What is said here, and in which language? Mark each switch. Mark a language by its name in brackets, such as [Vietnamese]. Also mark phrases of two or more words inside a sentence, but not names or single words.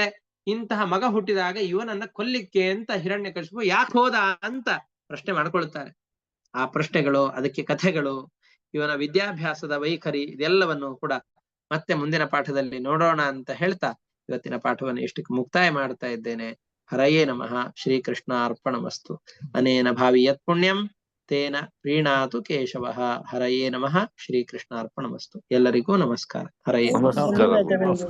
[Kannada] ಇಂತಹ ಮಗ ಹುಟ್ಟಿದಾಗ ಇವನನ್ನ ಕೊಲ್ಲಿಕ್ಕೆ ಅಂತ ಹಿರಣ್ಯಕಶಿಪು ಯಾಕೆ ಹೋದ ಅಂತ ಪ್ರಶ್ನೆ ಮಾಡ್ಕೊಳ್ತಾರೆ. ಆ ಪ್ರಶ್ನೆಗಳು, ಅದಕ್ಕೆ ಕಥೆಗಳು, ಇವನ ವಿದ್ಯಾಭ್ಯಾಸದ ವೈಖರಿ, ಇದೆಲ್ಲವನ್ನು ಕೂಡ ಮತ್ತೆ ಮುಂದಿನ ಪಾಠದಲ್ಲಿ ನೋಡೋಣ ಅಂತ ಹೇಳ್ತಾ ಇವತ್ತಿನ ಪಾಠವನ್ನು ಇಷ್ಟಕ್ಕೆ ಮುಕ್ತಾಯ ಮಾಡ್ತಾ ಇದ್ದೇನೆ. [Sanskrit] ಹರಯೇ ನಮಃ. ಶ್ರೀಕೃಷ್ಣ ಅರ್ಪಣಮಸ್ತು. ಅನೇನ ಭಾವಿ ಯತ್ ಪುಣ್ಯಂ ತೇನ ಪ್ರೀಣಾತು ಕೇಶವಃ. ಹರಯೇ ನಮಃ. ಶ್ರೀಕೃಷ್ಣ ಅರ್ಪಣಮಸ್ತು. [Kannada] ಎಲ್ಲರಿಗೂ ನಮಸ್ಕಾರ. [Sanskrit] ಹರಯೇ ನಮಃ. [Kannada] ನಮಸ್ಕಾರ.